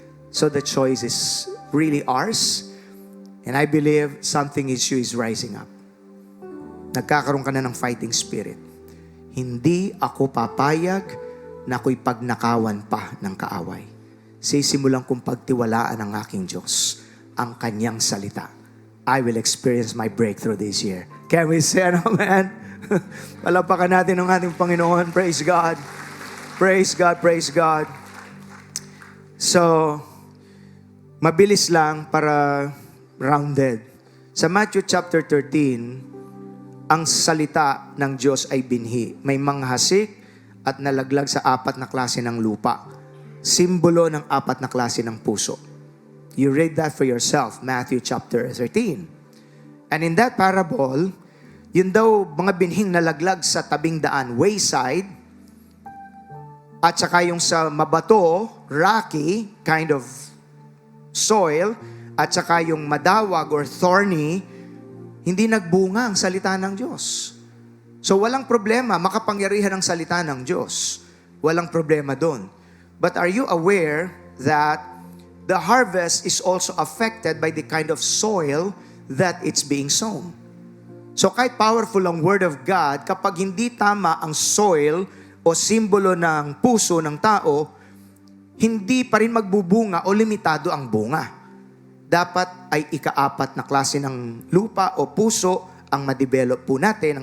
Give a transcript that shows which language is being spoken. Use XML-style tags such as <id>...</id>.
<en>So the choice is really ours. And I believe something issue is rising up.</en> <tl>Nagkakaroon ka na ng fighting spirit. Hindi ako papayag na ako'y pagnakawan pa ng kaaway. Sisimulan kong pagtiwalaan ng aking Diyos, ang kanyang salita.</tl> <en>I will experience my breakthrough this year. Can we say ano, man?</en> <tl>Palapakan natin ang ating Panginoon.</tl> <en>Praise God. Praise God, praise God.</en> <tl>So, mabilis lang para rounded. Sa Matthew chapter 13, ang salita ng Diyos ay binhi. May manghasik at nalaglag sa 4 na klase ng lupa. Simbolo ng 4 na klase ng puso.</tl> <en>You read that for yourself, Matthew chapter 13.</en> <tl>And in that parable, yun daw mga binhing nalaglag sa tabing daan, wayside, at saka yung sa mabato, rocky, kind of soil, at saka yung madawag or thorny, hindi nagbunga ang salita ng Diyos. So walang problema, makapangyarihan ang salita ng Diyos. Walang problema doon.</tl> <en>But are you aware that the harvest is also affected by the kind of soil that it's being sown?</en> <tl>So kahit powerful ang Word of God, kapag hindi tama ang soil o simbolo ng puso ng tao, hindi pa rin magbubunga o limitado ang bunga. Dapat ay ika-4 na klase ng lupa o puso ang ma-develop po natin.</tl>